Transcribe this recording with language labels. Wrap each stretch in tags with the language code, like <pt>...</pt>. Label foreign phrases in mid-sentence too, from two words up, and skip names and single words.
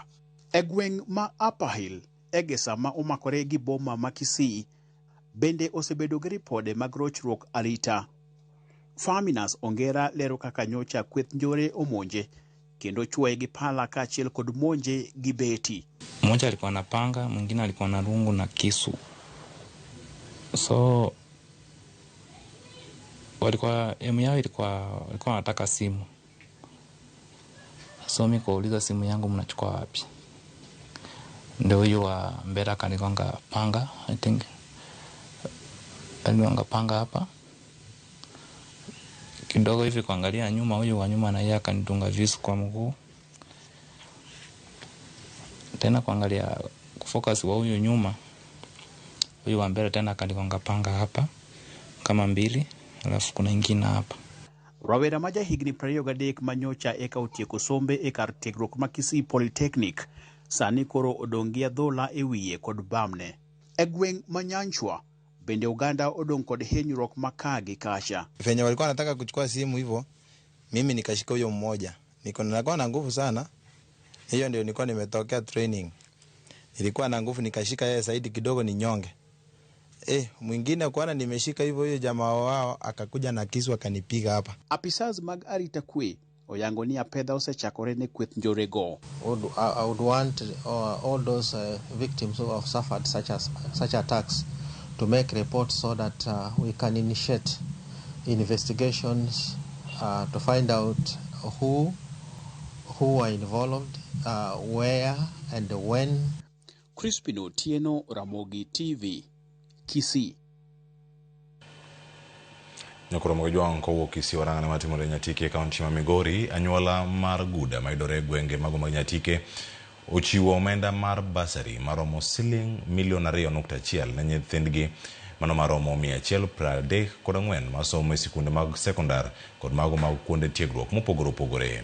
<luo>E gweng' ma Upper Hill, Egesa ma omakore gi boma ma Kisii, bende osebedo gi ripode mag rochruok arita. Faminas Ongera lero kaka nyocha kweth njore omonje kendo chwoe gi pala kaachiel kod monje gi beti.</luo> <sw>Mmoja alikuwa na panga, mwingine alikuwa na rungu na kisu. So walikuwa yao ilikuwa wanataka simu. So mimi kauliza simu yangu mnachukua wapi? Ndio huyo wa mbele akanigonga panga,</sw> <en>I think.</en> <sw>Aligonga panga hapa. Kidogo hivi kuangalia nyuma, huyo wa nyuma na yeye akanitunga visu kwa mguu. Tena kuangalia kufocus wa huyo nyuma, huyo wa mbele tena akanigonga panga hapa kama mbili, alafu kuna ingine hapa.</sw> <luo>Rawera maja higni 23 manyocha eka otieko sombe e kar tiegruok ma Kisii Polytechnic sani koro odongia dhola e wiye kod bamne. E gweng' ma Nyanchwa bende Uganda odong kod hinyruok makagi kasha.</luo> <sw>Venye walikuwa wanataka kuchukua simu hivyo, mimi nikashika huyo mmoja. Nilikuwa na nguvu sana. Hiyo ndio nilikuwa nimetokea training. Nilikuwa na nguvu, nikashika yeye zaidi kidogo ni nyonge. Mwingine kuana nimeshika hivyo, huyo jamaa wao akakuja na kisu akanipiga hapa.</sw> <luo>Apisas mag arita kwe oyango ni apedha osechakore ne kweth njore go.</luo> <en>I would want all those victims who have suffered such attacks to make reports so that we can initiate investigations to find out who are involved, where and when. Crispin Otieno, Ramogi TV, Kisii.</en> <luo>Nyokoromo jwang ko Kisii waranga na matimore Nyatike kaunti ma Migori. Anyuola mar Guda maidore gwenge mago mag Nyatike ochiwo omenda mar basari maromo siling milion 2.1 ne nyithindgi mano maromo 134 masomo e sikunde mag sekondar kod mago mag kuonde tiegruok mopogore opogore.</luo>